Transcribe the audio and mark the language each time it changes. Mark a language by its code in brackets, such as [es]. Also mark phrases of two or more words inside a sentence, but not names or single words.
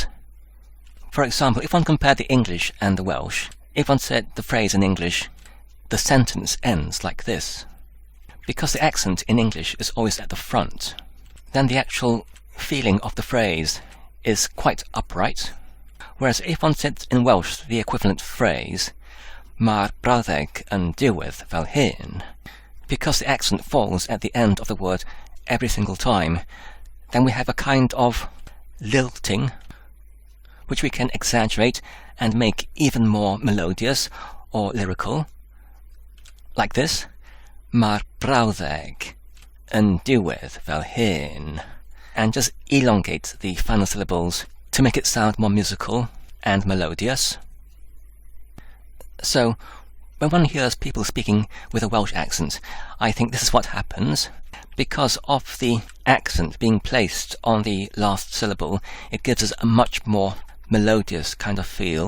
[en] For example, if one compared the English and the Welsh, if one said the phrase in English, the sentence ends like this. Because the accent in English is always at the front, then the actual feeling of the phrase is quite upright. Whereas if one said in Welsh the equivalent phrase, [cy] Mae'r brawddeg yn diwedd fel hyn, [en] because the accent falls at the end of the word every single time, then we have a kind of lilting, which we can exaggerate and make even more melodious or lyrical, like this, [cy] Mae'r brawddeg yn diwedd fel hyn, [en] and just elongate the final syllables to make it sound more musical and melodious. So, when one hears people speaking with a Welsh accent, I think this is what happens. Because of the accent being placed on the last syllable, it gives us a much more melodious kind of feel.